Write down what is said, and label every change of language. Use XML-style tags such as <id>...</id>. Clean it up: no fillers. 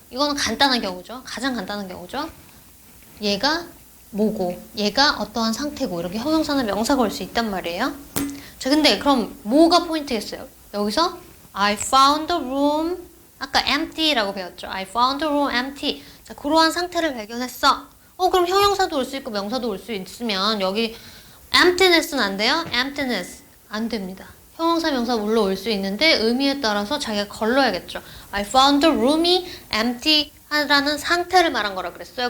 <ko>이거는 간단한 경우죠. 가장 간단한 경우죠. 얘가 뭐고, 얘가 어떠한 상태고, 이렇게 형용사나 명사가 올 수 있단 말이에요. 자, 근데 그럼 뭐가 포인트겠어요? 여기서</ko> <en>I found the room,</en> <ko>아까 empty라고 배웠죠.</ko> <en>I found the room empty.</en> <ko>자, 그러한 상태를 발견했어. 그럼 형용사도 올 수 있고 명사도 올 수 있으면 여기 emptiness는 안 돼요? emptiness 안 됩니다. 형용사, 명사 물론 올 수 있는데 의미에 따라서 자기가 걸러야겠죠.</ko> <en>I found the room</en> <ko>이 empty 하라는 상태를 말한 거라 그랬어요.</ko>